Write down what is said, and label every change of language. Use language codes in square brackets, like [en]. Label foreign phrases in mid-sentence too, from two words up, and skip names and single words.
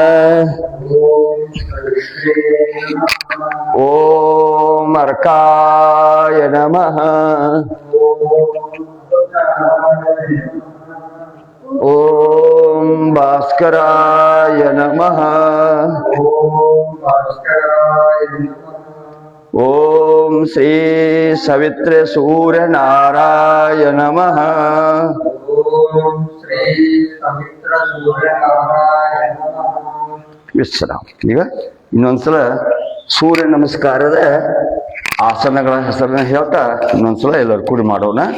[sa] ಓಂ ಅರ್ಕಾಯ ನಮಃ, ಓಂ ಭಾಸ್ಕರಾಯ ನಮಃ, ಓಂ ಶ್ರೀ ಸವಿತ್ರ ಸೂರ್ಯನಾರಾಯ ನಮಃ. [kn] ವಿಶ್ರಾಮ. ಈಗ ಇನ್ನೊಂದ್ಸಲ ಸೂರ್ಯ ನಮಸ್ಕಾರದ ಆಸನಗಳ ಹೆಸರನ್ನ ಹೇಳ್ತಾ ಇನ್ನೊಂದ್ಸಲ ಎಲ್ಲರೂ ಕೂಡಿ ಮಾಡೋಣ.